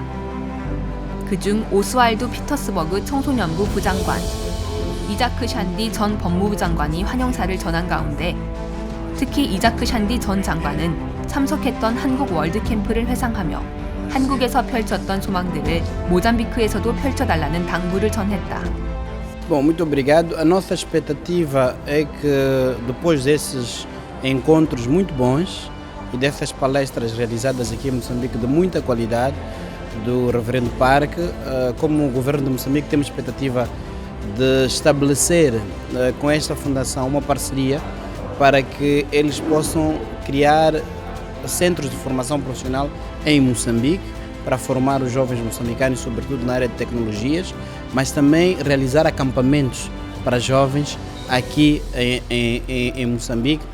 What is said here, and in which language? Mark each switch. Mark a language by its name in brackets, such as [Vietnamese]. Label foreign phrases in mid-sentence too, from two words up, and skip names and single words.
[Korean] 그중 오스왈드 피터스버그 청소년부 부장관, 이자크 샨디 전 법무부 장관이 환영사를 전한 가운데 특히 이자크 샨디 전 장관은 참석했던 한국 월드캠프를 회상하며 한국에서 펼쳤던 소망들을 모잠비크에서도 펼쳐달라는 당부를 전했다. [Portuguese] Bom, muito obrigado. A nossa expectativa é que depois desses encontros muito bons e dessas palestras realizadas aqui em Moçambique de muita qualidade do Reverendo Park, como o governo de Moçambique temos expectativa de estabelecer com esta fundação uma parceria para que eles possam criar centros de formação profissional em Moçambique para formar os jovens moçambicanos, sobretudo na área de tecnologias, mas também realizar acampamentos para jovens aqui em Moçambique,